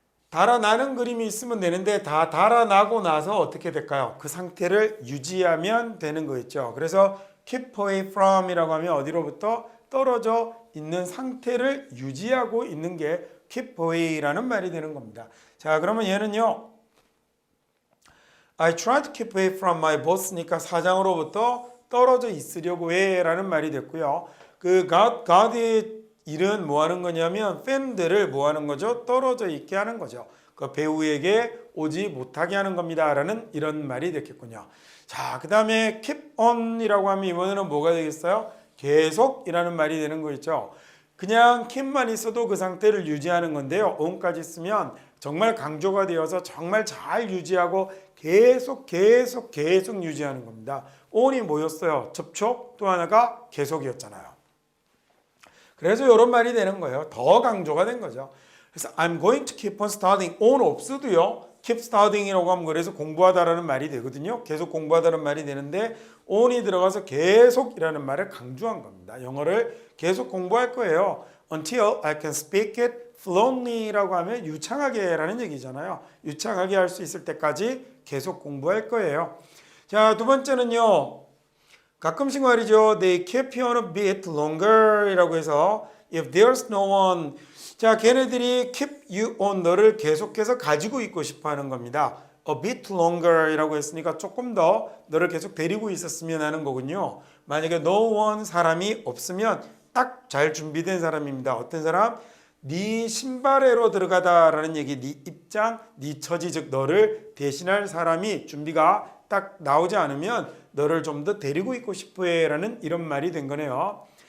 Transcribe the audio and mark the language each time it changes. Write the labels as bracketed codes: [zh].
[ko] 달아나는 그림이 있으면 되는데 다 달아나고 나서 어떻게 될까요? 그 상태를 유지하면 되는 거였죠. 그래서 keep away from 이라고 하면 어디로부터 떨어져 있는 상태를 유지하고 있는 게 keep away라는 말이 되는 겁니다. 자, 그러면 얘는요. [en] I try to keep away from my boss니까 [ko] 사장으로부터 떨어져 있으려고 해라는 말이 됐고요. 그 God의 일은 뭐 하는 거냐면 팬들을 뭐 하는 거죠? 떨어져 있게 하는 거죠. 그 배우에게 오지 못하게 하는 겁니다. 라는 이런 말이 됐겠군요. 자, 그 다음에 keep on이라고 하면 이번에는 뭐가 되겠어요? 계속이라는 말이 되는 거 있죠. 그냥 keep만 있어도 그 상태를 유지하는 건데요. on까지 쓰면 정말 강조가 되어서 정말 잘 유지하고 계속 유지하는 겁니다. on이 뭐였어요? 접촉, 또 하나가 계속이었잖아요. 그래서 이런 말이 되는 거예요. 더 강조가 된 거죠. [en] 그래서 I'm going to keep on studying. [ko] on 없어도요. keep studying이라고 하면 그래서 공부하다라는 말이 되거든요. 계속 공부하다는 말이 되는데 on이 들어가서 계속이라는 말을 강조한 겁니다. 영어를 계속 공부할 거예요. [en] Until I can speak it fluently라고 [ko] 하면 유창하게 라는 얘기잖아요. 유창하게 할 수 있을 때까지 계속 공부할 거예요. 자, 두 번째는요. 가끔씩 말이죠. [en] They keep you on a bit longer [ko] 이라고 해서 [en] if there's no one [ko] 자, 걔네들이 [en] keep you on [ko] 너를 계속해서 가지고 있고 싶어 하는 겁니다. [en] A bit longer [ko] 이라고 했으니까 조금 더 너를 계속 데리고 있었으면 하는 거군요. 만약에 no one 사람이 없으면 딱 잘 준비된 사람입니다. 어떤 사람? 네 신발에로 들어가다라는 얘기, 네 입장, 네 처지 즉 너를 대신할 사람이 준비가 딱 나오지 않으면 너를 좀 더 데리고 있고 싶어해라는 이런 말이 된 거네요.